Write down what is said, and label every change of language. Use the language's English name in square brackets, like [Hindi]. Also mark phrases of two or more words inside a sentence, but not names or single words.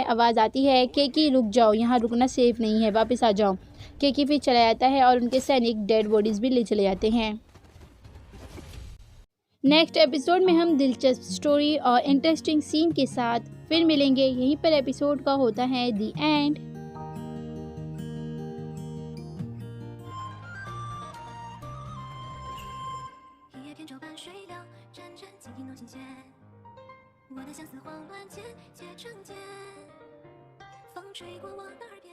[Hindi] आवाज़ आती है, केकी रुक जाओ, यहाँ रुकना सेफ नहीं है, वापस आ जाओ। केकी फिर चला जाता है और उनके सैनिक [English] dead bodies [Hindi] भी ले चले जाते हैं। [English] next episode [Hindi] में हम दिलचस्प स्टोरी और [English] interesting scene [Hindi] के साथ फिर मिलेंगे। यहीं पर एपिसोड का होता है [English] the end. [Chinese] 一叶扁舟伴水流，沾沾轻盈弄琴弦。我的相思慌乱间，结成茧。风吹过我的